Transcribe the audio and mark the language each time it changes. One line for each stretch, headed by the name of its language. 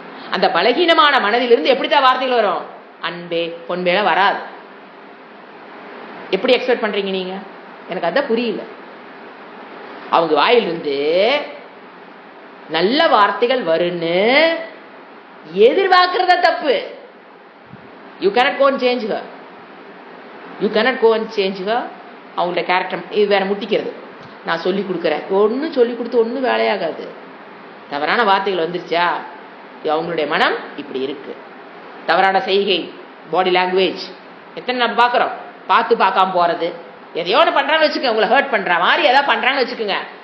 Tamil: அந்த பலகீனமான மனதிலிருந்து எப்படித்தான் வார்த்தைகள் வரும்? அன்பே பொன்பேல வராது. எப்படி எக்ஸ்பெக்ட் பண்றீங்க நீங்க? எனக்கு அதான் புரியல. அவங்க வாயிலிருந்து நல்ல வார்த்தைகள் வருன்னு எதிர்பார்க்கறத தப்பு.
English: You cannot go and change her. You cannot go and change her.
Tamil: அவங்களோட கேரக்டர் இது வேற முட்டிக்கிறது. நான் சொல்லி கொடுக்குறேன், ஒன்றும் சொல்லி கொடுத்து ஒன்றும் வேலையாகாது. தவறான வார்த்தைகள் வந்துருச்சா, அவங்களுடைய மனம் இப்படி இருக்கு. தவறான செய்கை, பாடி லாங்குவேஜ் எத்தனை நம்ம பார்க்குறோம். பார்க்காம போறது, எதையோ ஒன்று பண்றான்னு வச்சுக்கோங்க, உங்களை ஹர்ட் பண்ற மாதிரி எதாவது பண்றான்னு வச்சுக்கோங்க.